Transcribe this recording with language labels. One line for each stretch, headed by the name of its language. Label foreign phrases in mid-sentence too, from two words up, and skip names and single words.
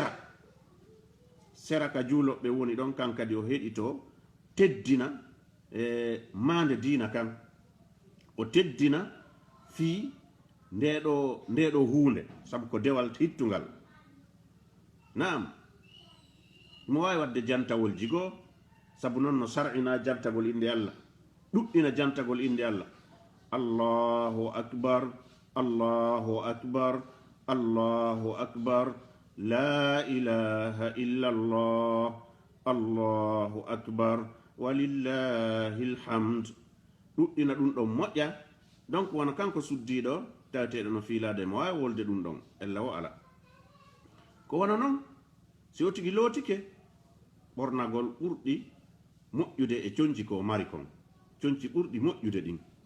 Fula: sera ka juuloɓe woni ɗon kan kadi o heɗito teddina mande diina kan o teddina fii ndeɗo huunde sabu ko dewal hittungal naam mo wawi wadde jantawol jigo sabu noon no sar'ina jantagol inde Allah ɗuɗɗina jantagol inde Allah
Arabic: الله أكبر الله أكبر الله أكبر لا إله إلا الله الله أكبر ولله
Fula: alhamd ɗuɗɗina ɗum ɗon moƴƴa donc wona kanko suddiɗo taweteɗo no fiilade mo wawi wolde ɗum ɗon ella o ala ko wona noon si o tigi lootike ɓornagol ɓurɗi moƴƴude e coñci ko mari kon coñci ɓurɗi moƴƴude ɗin